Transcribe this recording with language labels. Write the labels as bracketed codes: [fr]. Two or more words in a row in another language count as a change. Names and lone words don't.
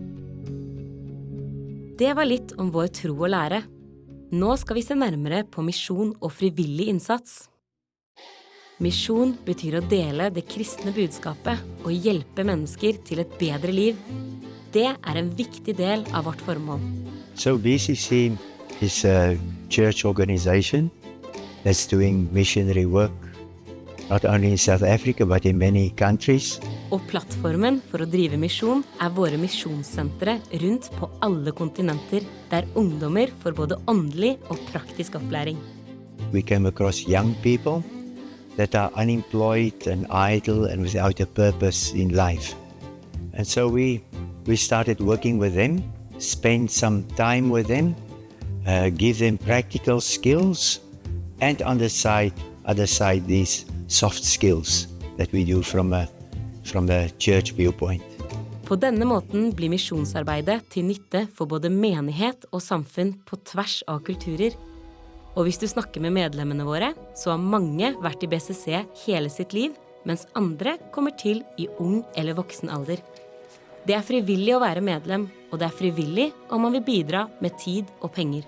[no] Det var litt om vår tro og lære. Nå skal vi se nærmere på misjon og frivillig innsats. Misjon betyr å dele det kristne budskapet og hjelpe mennesker til et bedre liv. Det er en viktig del av vårt formål. [en] So BCC is a church organization that's doing missionary work, not only in South Africa but in many countries. [no] Og plattformen for å drive misjon er våre misjonssentre rundt på alle kontinenter, der ungdommer får både åndelig og praktisk opplæring. [en] We came across young people that are unemployed and idle and without a purpose in life. And so we started working with them, spend some time with them, give them practical skills, and on the other side these soft skills that we do from the church viewpoint. [no] På denne måten blir misjonsarbeidet til nytte for både menighet og samfunn på tvers av kulturer. Og hvis du snakker med medlemmene våre, så har mange vært i BCC hele sitt liv, mens andre kommer til i ung eller voksen alder. Det er frivillig å være medlem, og det er frivillig om man vil bidra med tid og penger.